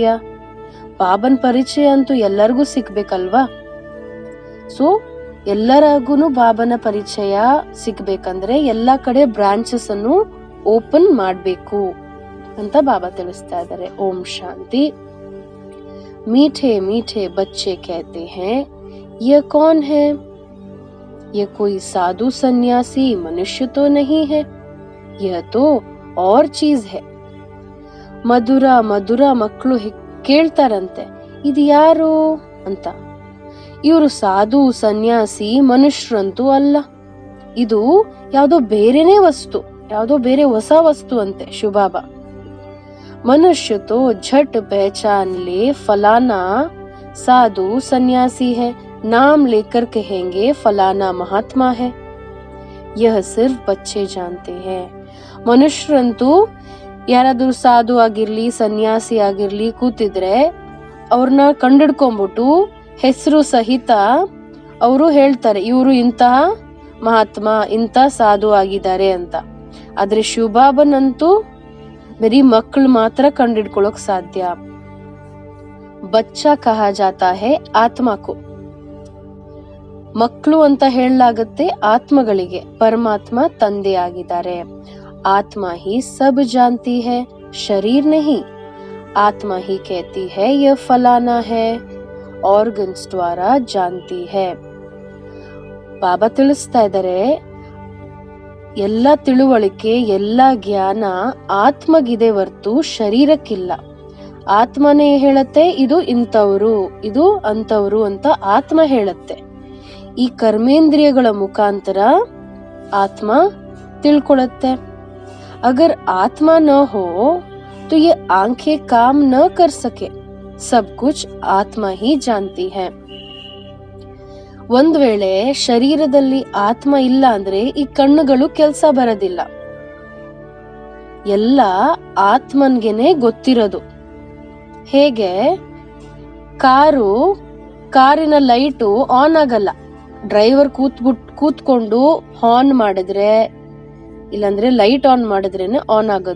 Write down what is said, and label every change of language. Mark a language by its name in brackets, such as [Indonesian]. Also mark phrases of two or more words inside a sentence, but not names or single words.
[Kannada] ಬಾಬನ್ ಪರಿಚಯ ಅಂತೂ ಎಲ್ಲರಿಗೂ ಸಿಗ್ಬೇಕಲ್ವಾ? ಸೊ ಎಲ್ಲರಿಗೂ ಬಾಬನ ಪರಿಚಯ ಸಿಗ್ಬೇಕಂದ್ರೆ ಎಲ್ಲಾ ಕಡೆ ಬ್ರಾಂಚಸ್ ಅನ್ನು ಓಪನ್ ಮಾಡ್ಬೇಕು ಅಂತ ಬಾಬಾ ತಿಳಿಸ್ತಾ ಇದ್ದಾರೆ. [Hindi] ओम् शांति। मीठे मीठे बच्चे कहते हैं, ये कौन है? ये कोई साधु सन्यासी मनुष्य तो नहीं है, यह तो और चीज है. [Kannada] ಮಧುರ ಮಧುರ ಮಕ್ಕಳು ಕೇಳ್ತಾರಂತೆ, ಇದು ಯಾರು ಅಂತ. ಇವರು ಸಾಧು ಸನ್ಯಾಸಿ ಮನುಷ್ಯರಂತೂ ಅಲ್ಲ, ಇದು ಯಾವುದೋ ಬೇರೆನೇ ವಸ್ತು, ಯಾವುದೋ ಬೇರೆ ಹೊಸ ವಸ್ತು ಅಂತೆ ಶಿವಬಾಬಾ. [Hindi] मनुष्य तो झट पहचान ले फलाना साधु सन्यासी है, नाम लेकर कहेंगे फलाना महात्मा है. यह सिर्फ बच्चे जानते हैं. [Kannada] ಮನುಷ್ಯರಂತೂ ಯಾರಾದ್ರೂ ಸಾಧು ಆಗಿರ್ಲಿ, ಸನ್ಯಾಸಿ ಆಗಿರ್ಲಿ ಕೂತಿದ್ರೆ ಅವ್ರನ್ನ ಕಂಡಿಡ್ಕೊಂಡ್ಬಿಟ್ಟು ಹೆಸರು ಸಹಿತ ಅವರು ಹೇಳ್ತಾರೆ, ಇವರು ಇಂತಹ ಮಹಾತ್ಮ, ಇಂಥ ಸಾಧು ಆಗಿದ್ದಾರೆ ಅಂತ. ಆದ್ರೆ ಶಿವಬಾಬನಂತೂ ಬರೀ ಮಕ್ಕಳು ಮಾತ್ರ ಕಂಡಿಡ್ಕೊಳ್ಳೋಕ್ ಸಾಧ್ಯ. [Hindi] बच्चा कहा जाता है आत्मा को. [Kannada] ಮಕ್ಕಳು ಅಂತ ಹೇಳಲಾಗುತ್ತೆ ಆತ್ಮಗಳಿಗೆ, ಪರಮಾತ್ಮ ತಂದೆಯಾಗಿದ್ದಾರೆ. [Hindi] आत्मा ही सब जानती है, शरीर नहीं. आत्मा ही कहती है यह फलाना है, ऑर्गन्स द्वारा जानती है. [Kannada] ಬಾಬಾ ತಿಳಿಸ್ತಾ ಇದ್ದಾರೆ, ಎಲ್ಲ ತಿಳುವಳಿಕೆ, ಎಲ್ಲ ಜ್ಞಾನ ಆತ್ಮಗಿದೆ ಹೊರ್ತು ಶರೀರಕ್ಕಿಲ್ಲ. ಆತ್ಮನೇ ಹೇಳತ್ತೆ ಇದು ಇಂಥವ್ರು, ಇದು ಅಂತವ್ರು ಅಂತ ಆತ್ಮ ಹೇಳತ್ತೆ. ಈ ಕರ್ಮೇಂದ್ರಿಯಗಳ ಮುಖಾಂತರ ಆತ್ಮ ತಿಳ್ಕೊಳತ್ತೆ. [Hindi] अगर आत्मा न हो तो ये आंखें काम न कर सके, सब कुछ आत्मा ही जानती है. [Kannada] ಒಂದ್ ವೇಳೆ ಶರೀರದಲ್ಲಿ ಆತ್ಮ ಇಲ್ಲ ಅಂದ್ರೆ ಈ ಕಣ್ಣುಗಳು ಕೆಲ್ಸ ಬರೋದಿಲ್ಲ. ಎಲ್ಲ ಆತ್ಮನ್ಗೆನೆ ಗೊತ್ತಿರೋದು. ಹೇಗೆ ಕಾರಿನ [English] light on [Kannada] ಆಗಲ್ಲ, ಡ್ರೈವರ್ ಕೂತ್ಕೊಂಡು ಹಾರ್ನ್ ಮಾಡಿದ್ರೆ, ಇಲ್ಲಾಂದ್ರೆ [English] light on [Kannada] ಮಾಡಿದ್ರೇನೆ ಆನ್ ಆಗೋದು.